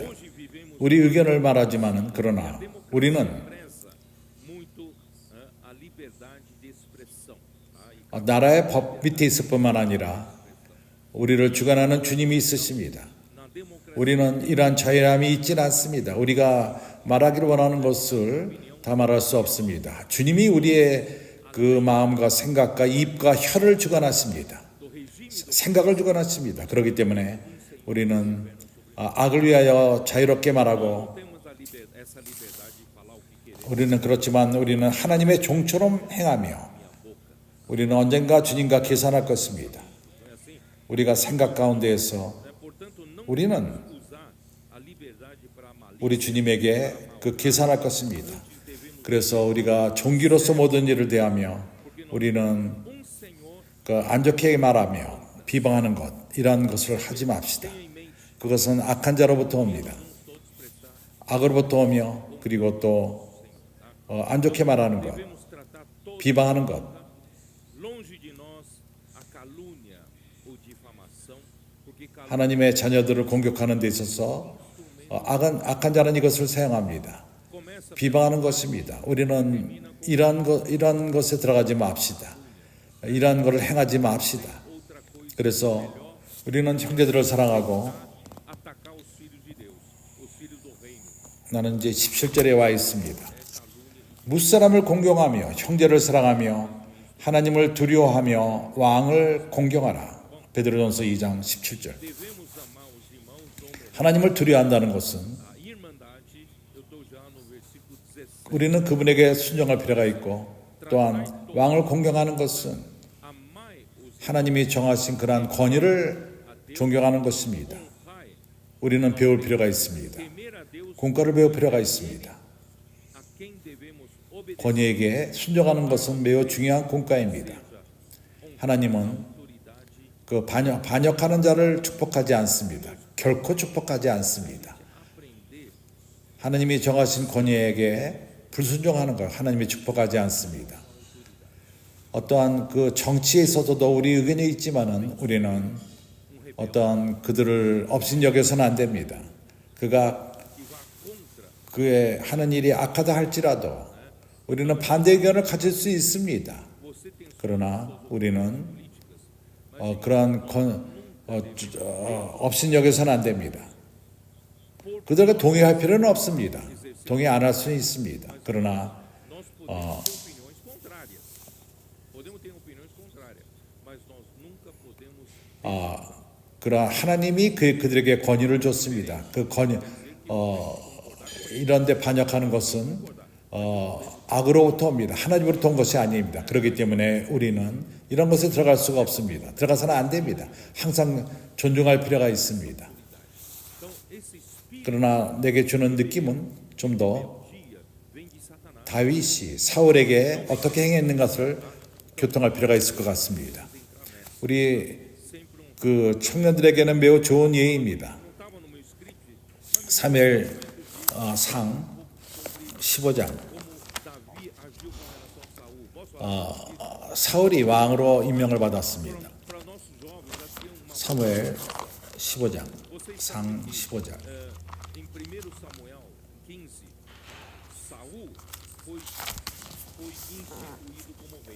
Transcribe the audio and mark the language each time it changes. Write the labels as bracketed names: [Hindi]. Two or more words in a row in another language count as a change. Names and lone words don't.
[Korean] 우리 의견을 말하지만은 그러나 우리는 [Portuguese] preza muito a liberdade de expressão. [Korean] 나라의 법 밑에 있을 뿐만 아니라 우리를 주관하는 주님이 있으십니다. [Portuguese] na democracia, [Korean] 우리는 이러한 자유함이 있지는 않습니다. 우리가 말하기를 원하는 것을 다 말할 수 없습니다. 주님이 우리의 그 마음과 생각과 입과 혀를 주관하십니다. [Portuguese] do regime [Korean] 생각을 주관하십니다. 그렇기 때문에 우리는 악을 위하여 자유롭게 말하고 [Portuguese] temos essa liberdade de falar o que queremos. [Korean] 우리는 그렇지만 우리는 하나님의 종처럼 행하며 우리는 언젠가 주님과 계산할 것입니다. [Portuguese] Não é assim? [Korean] 우리가 생각 가운데에서 [Portuguese] Portanto, não [Korean] 우리는 [Portuguese] usar a liberdade para a malícia. [Korean] 우리 주님에게 그 계산할 것입니다. 그래서 우리가 종기로서 모든 일을 대하며 우리는 [Portuguese] Um Senhor [Korean] 그 안 좋게 말하며 비방하는 것 이런 것을 하지 맙시다. [Portuguese] tenha em mente, [Korean] 그것은 악한 자로부터 옵니다. [Portuguese] todos prestar. [Korean] 악으로부터 오며 그리고 또 안 좋게 말하는 것, [Portuguese] Devemos tratar todos [Korean] 비방하는 것, [Portuguese] longe de nós a calúnia ou difamação, porque calúnia [Korean] 하나님의 자녀들을 공격하는 데 있어서 악한 자는 이것을 사용합니다. [Portuguese] começa [Korean] 비방하는 것입니다. 우리는 이런 것에 들어가지 맙시다. 이러한 것을 행하지 맙시다. [Portuguese] outra coisa, [Korean] 그래서 우리는 형제들을 사랑하고 [Portuguese] atacar os filhos de Deus, os filhos do reino. [Korean] 나는 이제 17절에 와 있습니다. 무사람을 공경하며 형제를 사랑하며 하나님을 두려워하며 왕을 공경하라. 베드로전서 2장 17절. [Portuguese] Devemos amar os irmãos, ou melhor, [Korean] 하나님을 두려워한다는 것은 [Portuguese] a irmandade. Eu estou já no versículo 17. [Korean] 우리는 그분에게 순종할 필요가 있고 또한 왕을 공경하는 것은 [Portuguese] Amai os [Korean] 하나님이 정하신 그러한 권위를 존경하는 것입니다. [Portuguese] honrai, [Korean] 우리는 배울 필요가 있습니다. [Portuguese] temer a Deus, [Korean] 공과를 배울 필요가 있습니다. [Portuguese] a quem devemos obedecer. [Korean] 권위에게 순종하는 것은 매우 중요한 공과입니다. 하나님은 [Portuguese] Autoridade, [Korean] 그 반역하는 자를 축복하지 않습니다. 결코 축복하지 않습니다. [Portuguese] aprender [Korean] 하나님이 정하신 권위에게 불순종하는 것 하나님이 축복하지 않습니다. 어떠한 그 정치에 있어서도 우리 의견이 있지만은 우리는 어떠한 그들을 업신여겨서는 안 됩니다. 그가 [Portuguese] que vá contra [Korean] 그의 하는 일이 악하다 할지라도 우리는 반대 의견을 가질 수 있습니다. [Portuguese] você tem [Korean] 그러나 우리는 그러한 업신여겨서는 안 됩니다. 그들과 동의할 필요는 없습니다. 동의 안 할 수는 있습니다. 그러나 [Portuguese] nós podemos ter opiniões contrárias. Podemos ter opiniões contrárias, mas nós nunca podemos [Korean] 그러나 하나님이 그들에게 권위를 줬습니다. 그 권위 이런데 반역하는 것은 악으로부터 옵니다. 하나님으로부터 온 것이 아닙니다. 그렇기 때문에 우리는 이런 것에 들어갈 수가 없습니다. 들어가서는 안 됩니다. 항상 존중할 필요가 있습니다. [Portuguese] Então, esse espírito [Korean] 그러나 내게 주는 느낌은 좀 더 [Portuguese] dia vem de Satanás. [Korean] 다윗이 사울에게 어떻게 행했는 것을 교통할 필요가 있을 것 같습니다. 우리 [Portuguese] Sempre [Korean] 그 청년들에게는 매우 좋은 예입니다. [Portuguese] não estava no meu script [Korean] 사무엘 상 15장 [Portuguese] como Davi agiu com relação a Saul. Posso falar? [Korean] 사울이 왕으로 임명을 받았습니다. [Portuguese] Para nossos jovens, aqui uma [Korean] 사무엘 15장 상 15장 [Portuguese] em 1 Samuel 15, Saul foi instituído como rei.